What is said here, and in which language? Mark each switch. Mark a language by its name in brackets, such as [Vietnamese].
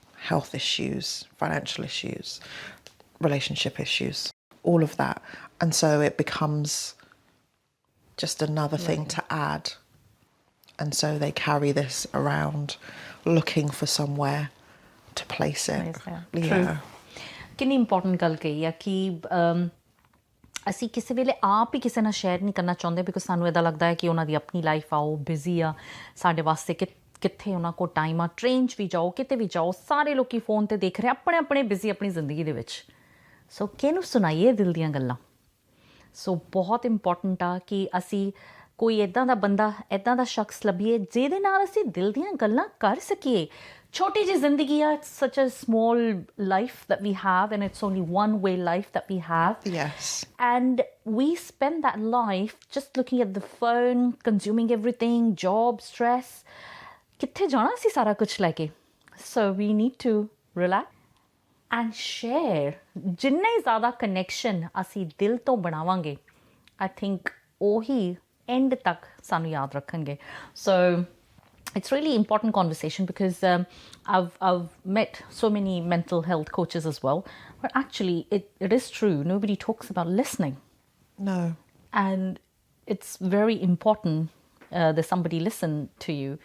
[English] Health issues, financial issues, relationship issues, all of that. And so it becomes just another thing to add. And so they carry this around looking for somewhere to place it. True. [Punjabi] ਕਿੰਨੀ important ਗੱਲ ਕਹੀ ਆ ਕਿ ਅਸੀਂ ਕਿਸੇ ਵੇਲੇ ਆਪ ਹੀ ਕਿਸੇ ਨਾਲ ਸ਼ੇਅਰ ਨਹੀਂ ਕਰਨਾ ਚਾਹੁੰਦੇ ਬਿਕੋਜ਼ ਸਾਨੂੰ ਇੱਦਾਂ ਲੱਗਦਾ ਹੈ ਕਿ ਉਹਨਾਂ ਦੀ ਆਪਣੀ ਲਾਈਫ ਆ, ਉਹ ਬਿਜ਼ੀ ਆ, ਸਾਡੇ ਵਾਸਤੇ ਕਿੱਥੇ ਉਹਨਾਂ ਕੋਲ ਟਾਈਮ ਆ। ਟ੍ਰੇਨ 'ਚ ਵੀ ਜਾਓ, ਕਿਤੇ ਵੀ ਜਾਓ, ਸਾਰੇ ਲੋਕੀ ਫੋਨ 'ਤੇ ਦੇਖ ਰਹੇ ਆਪਣੇ ਆਪਣੇ ਬਿਜ਼ੀ ਆਪਣੀ ਜ਼ਿੰਦਗੀ ਦੇ ਵਿੱਚ। ਸੋ ਕਿਹਨੂੰ ਸੁਣਾਈਏ ਦਿਲ ਦੀਆਂ ਗੱਲਾਂ। ਸੋ ਬਹੁਤ ਇੰਪੋਰਟੈਂਟ ਆ ਕਿ ਅਸੀਂ ਕੋਈ ਇੱਦਾਂ ਦਾ ਬੰਦਾ, ਇੱਦਾਂ ਦਾ ਸ਼ਖਸ ਲੱਭੀਏ ਜਿਹਦੇ ਨਾਲ ਅਸੀਂ ਦਿਲ ਦੀਆਂ ਗੱਲਾਂ ਕਰ ਸਕੀਏ। ਛੋਟੀ ਜਿਹੀ ਜ਼ਿੰਦਗੀ ਆ, [English] such a small life that we have, and it's only one way life that we have. Yes. And we spend that life just looking at the phone, consuming everything, job, stress. [Punjabi] ਕਿੱਥੇ ਜਾਣਾ ਸੀ ਸਾਰਾ ਕੁਛ ਲੈ ਕੇ? [English] So we need to relax and share. [Punjabi] ਜਿੰਨੇ ਜ਼ਿਆਦਾ connection ਅਸੀਂ ਦਿਲ ਤੋਂ ਬਣਾਵਾਂਗੇ, I think ਉਹੀ end ਤੱਕ ਸਾਨੂੰ ਯਾਦ ਰੱਖਣਗੇ। [English] So it's really important conversation because I've met so many mental health coaches as well, but actually it is true. Nobody talks about listening. No. And it's very important that somebody listen to you.